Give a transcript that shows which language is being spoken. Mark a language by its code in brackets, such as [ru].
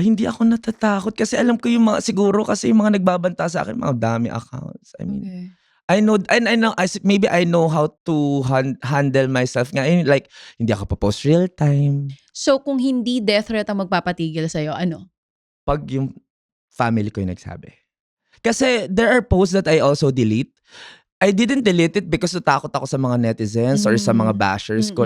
[tl] Hindi ako natatakot kasi alam ko yung siguro kasi yung mga nagbabanta sa akin, mga dami accounts. [en] I mean, Okay. I know, and I know, maybe I know how to handle myself nga. [tl] Like, hindi ako pa-post real time. So kung hindi death threat ang magpapatigil sa'yo, ano? Pag yung family ko yung nagsabi. Kasi [en] there are posts that I also delete. I didn't delete it because [tl] natakot ako sa mga [en] netizens or [tl] sa mga [en] bashers ko.